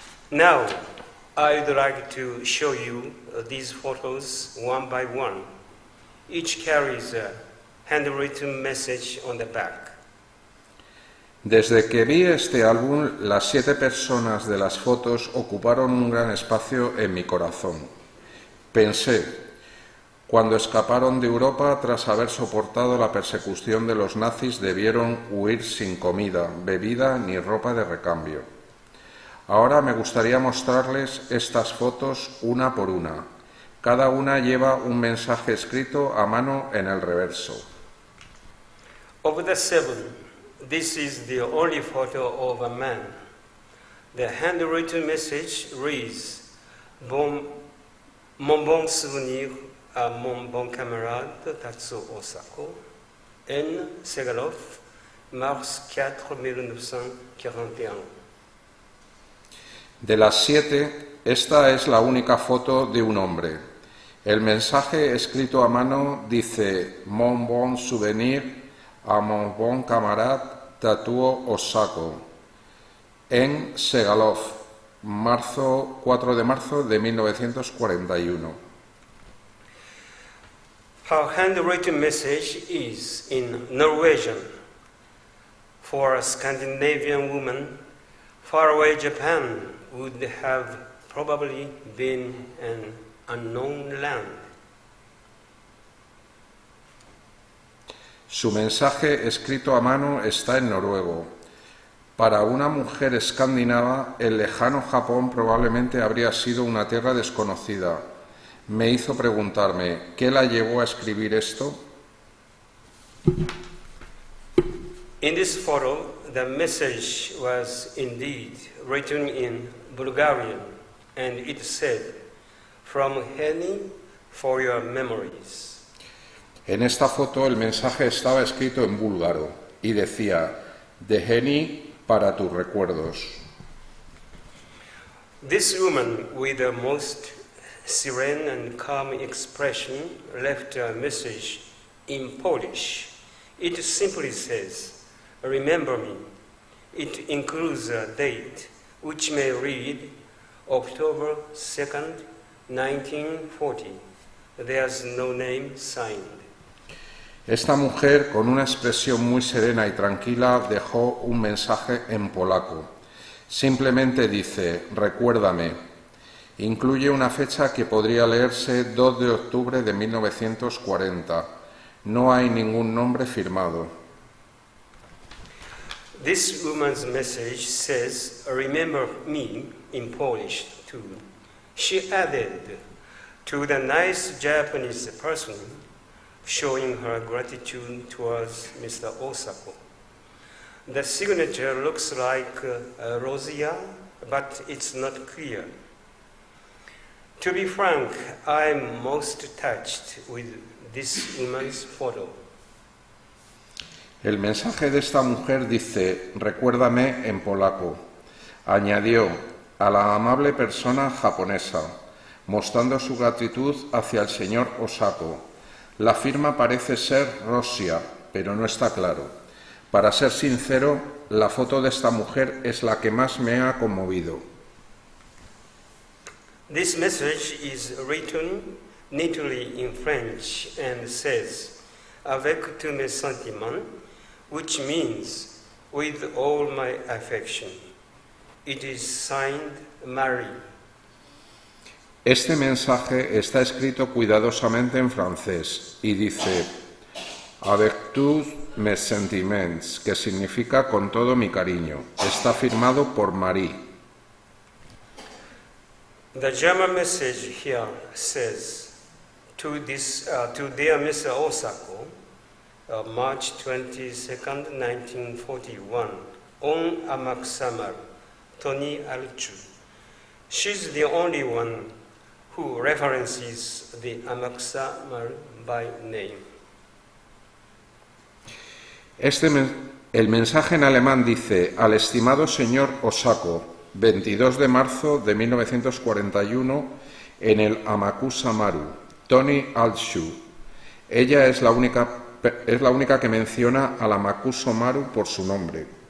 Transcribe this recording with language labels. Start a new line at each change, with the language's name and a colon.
English: Now, I'd like to show you these photos one by one. Each carries a handwritten message on the back.
Spanish: Desde que vi este álbum, las 7 personas de las fotos ocuparon un gran espacio en mi corazón. Pensé, Cuando escaparon de Europa tras haber soportado la persecución de los nazis, debieron huir sin comida, bebida ni ropa de recambio. Ahora me gustaría mostrarles estas fotos una por una. Cada una lleva un mensaje escrito a mano en el reverso.
English: Of the 7, this is the only photo of a man. The handwritten message reads,
French: Mon bon souvenir à mon bon camarade
English: Tatsuo Osako, N. Segalov, mars 4 1941.
Spanish: De las 7, esta es la única foto de un hombre. El mensaje escrito a mano dice
French: Mon bon souvenir à mon bon camarade
Spanish: Tatsuo Osako, en Segalov, 4 de marzo de 1941.
English: Her handwritten message is in Norwegian. For a Scandinavian woman, faraway Japan would have probably been an unknown land.
Spanish: Su mensaje escrito a mano está en noruego. Para una mujer escandinava, el lejano Japón probablemente habría sido una tierra desconocida. Me hizo preguntarme, ¿qué la llevó a escribir esto?
English: In this photo, the message was indeed written in Bulgarian, and it said, "From Henny for your memories."
Spanish: En esta foto el mensaje estaba escrito en búlgaro y decía, de Henny para tus recuerdos.
English: This woman, with the most serene and calm expression, left a message in Polish. It simply says, "Remember me." It includes a date, which may read October 2nd, 1940. There's no name signed.
Spanish: Esta mujer, con una expresión muy serena y tranquila, dejó un mensaje en polaco. Simplemente dice, recuérdame. Incluye una fecha que podría leerse 2 de octubre de 1940. No hay ningún nombre firmado.
English: This woman's message says, "Remember me," in Polish too. She added, "To the nice Japanese person," showing her gratitude towards Mr. Osako. The signature looks like Rosia, but it's not clear. To be frank, I'm most touched with this woman's photo.
Spanish: El mensaje de esta mujer dice, recuérdame en polaco. Añadió, a la amable persona japonesa, mostrando su gratitud hacia el señor Osako. La firma parece ser Rosia, pero no está claro. Para ser sincero, la foto de esta mujer es la que más me ha conmovido.
English: This message is written neatly in French and says,
French: "Avec tous mes sentiments,"
English: which means, "with all my affection." It is signed Marie.
Spanish: Este mensaje está escrito cuidadosamente en francés y dice
French: Avec tous mes sentiments,
Spanish: que significa con todo mi cariño. Está firmado por Marie.
English: The German message here says, to dear Mr. Osako, March 22nd, 1941, on Amaksamaru, Tony Alchu. She's the only one who references the Amaksamaru by name.
Spanish: El mensaje en alemán dice, al estimado señor Osako, 22 de marzo de 1941, en el Amakusa Maru, Tony Altshu. Ella es la única que menciona al Amakusa Maru por su nombre.